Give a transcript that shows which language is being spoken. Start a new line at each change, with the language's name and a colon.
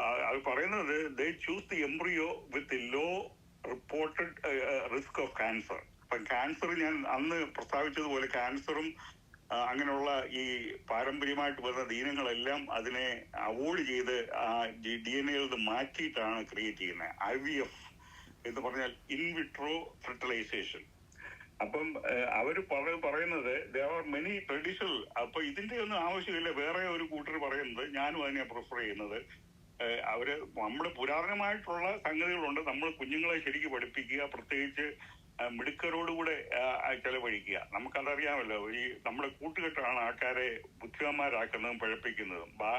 Malayalam: അത് പറയുന്നത്
English: they choose the embryo with low reported risk of cancer.
Malayalam: അപ്പം cancer, ഞാൻ അന്ന് പ്രസ്താവിച്ചതുപോലെ ക്യാൻസറും അങ്ങനെയുള്ള ഈ പാരമ്പര്യമായിട്ട് വരുന്ന ദീനങ്ങളെല്ലാം അതിനെ അവോയ്ഡ് ചെയ്ത് DNA-യിൽ നിന്ന് മാറ്റിയിട്ടാണ് ക്രിയേറ്റ് ചെയ്യുന്നത്. IVF എന്ന് പറഞ്ഞാൽ ഇൻവിട്രോ ഫെർട്ടിലൈസേഷൻ. അപ്പം അവര് പറയുന്നത്
English: there are many traditional.
Malayalam: അപ്പൊ ഇതിന്റെ ഒന്നും ആവശ്യമില്ല. വേറെ ഒരു കൂട്ടർ പറയുന്നത്, ഞാനും അതിനെ പ്രിഫർ ചെയ്യുന്നത്, നമ്മുടെ പുരാതനമായിട്ടുള്ള സംഗതികളുണ്ട്. നമ്മൾ കുഞ്ഞുങ്ങളെ ശരിക്കും പഠിപ്പിക്കുക, പ്രത്യേകിച്ച് മിടുക്കരോടുകൂടെ ചെലവഴിക്കുക. നമുക്കതറിയാമല്ലോ, ഈ നമ്മുടെ കൂട്ടുകെട്ടാണ് ആൾക്കാരെ ബുദ്ധിമാന്മാരാക്കുന്നതും പഴപ്പിക്കുന്നതും.